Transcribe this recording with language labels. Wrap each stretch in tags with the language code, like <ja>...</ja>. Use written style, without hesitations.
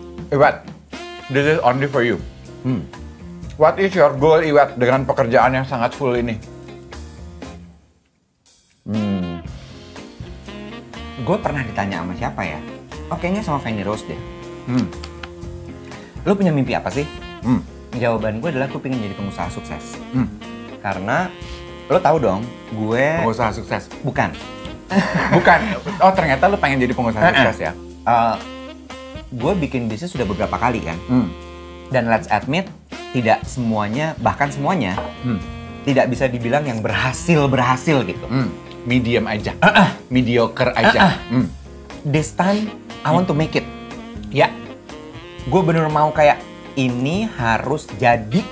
<en>Iwat, this is only for you. What is your goal,</en> <id>Iwat, dengan pekerjaan yang sangat full ini? Gue pernah ditanya sama siapa ya? Oh, kayaknya sama Fanny Rose deh. Lo punya mimpi apa sih? Jawaban gue adalah gue pengen jadi pengusaha sukses. Karena lo tahu dong, gue... Pengusaha sukses? Bukan. Bukan? Oh, ternyata lo pengen jadi pengusaha sukses ya? Gue bikin bisnis sudah beberapa kali kan. Dan</id> <en>let's admit,</en> <id>tidak semuanya, bahkan semuanya, tidak bisa dibilang yang berhasil gitu. Medium aja, mediocre aja.</id> <en>This time, I want to make it.</en> <id>Ya, Gue bener mau kayak, ini harus jadi</id>